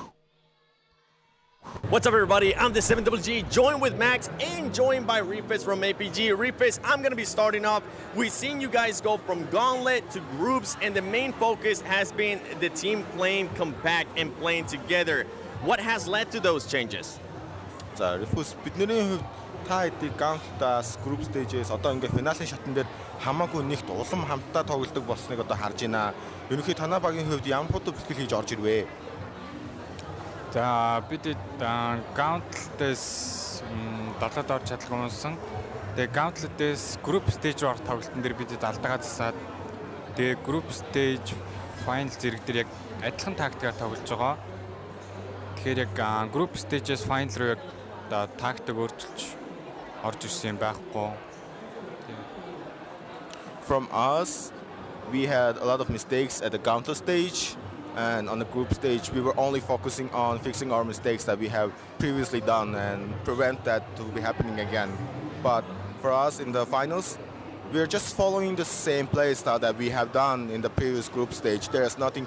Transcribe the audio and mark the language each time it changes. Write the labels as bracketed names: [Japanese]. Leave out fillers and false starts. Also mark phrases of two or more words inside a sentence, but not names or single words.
[English] What's up, everybody? I'm the 7GG, joined with Max and joined by Reefus from APG. Reefus, I'm going to be starting off. We've seen you guys go from Gauntlet to groups, and the main focus has been the team playing compact and playing together. What has led to those changes? [Mongolian] За, Reefus, бидний хувьд та хэдий Gauntlet-аас [English] group stage- [Mongolian] ээс одоо ингээ финалийн шатн дээр хамаагүй нэгт улам хамтдаа тоглодог болсныг одоо харж байна. Ерөнхийдөө танай багийн хувьд ямар хутга бэлтгэл хийж орж ирвэ? За бид Gauntlet-ээс далаад орж чадлаггүй юмсан. Тэгээ Gauntlet-ээс [English] group stage [Mongolian] руу тоглолтын дээр бид алдаагаа засаад тэгээ [English] group stage final [Mongolian] зэрэг дээр яг адилхан тактикаар тоглож байгаа. Тэгэхээр яг group stage-ээс final руу яг тактик өөрчилж орж ирсэн юм байхгүй. [English] From us, we had a lot of mistakes at the Gauntlet stage. And on the group stage, we were only focusing on fixing our mistakes that we have previously done and prevent that to be happening again. But for us in the finals, we are just following the same play style that we have done in the previous group stage.